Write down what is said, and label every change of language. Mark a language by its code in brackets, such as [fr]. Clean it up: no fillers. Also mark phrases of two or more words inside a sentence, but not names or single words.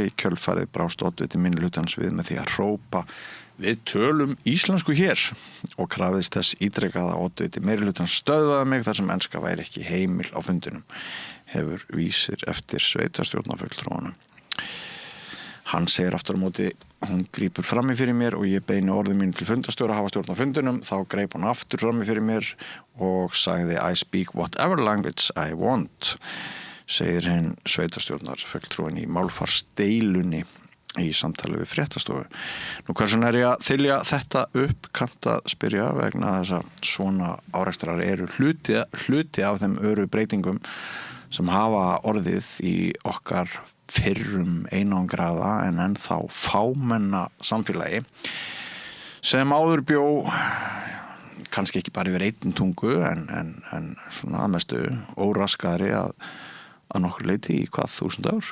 [is] Kjölfarið brást oddviti minnihlutans við með því að hrópa: "Við tölum íslensku hér", og krafðist þess ítrekað að oddviti meirihlutans stöðvaði mig þar sem enska væri ekki heimil á fundinum, hefur Vísir eftir sveitarstjórnarfulltrúanum. Hann segir aftur á móti: "Hún grípur frammi fyrir mér og ég beini orðum mínu til fundarstjóra að hafa stjórn á fundinum. Þá greip hún aftur frammi fyrir mér og sagði: [en] I speak whatever language I want", [is] segir hinn sveitarstjórnarfulltrúan í málfarsdeilunni í samtali við fréttastofu. Nú hversu ég að þylja þetta upp, kannt að spyrja, vegna þess að svona árekstrar eru hluti af þeim öru breytingum sem hafa orðið í okkar fyrrum einangraða en ennþá fámenna samfélagi sem áður bjó kannski ekki bara yfir einn tungu en svona að mestu óraskaðri að nokkur leyti í hvað 1000 ár.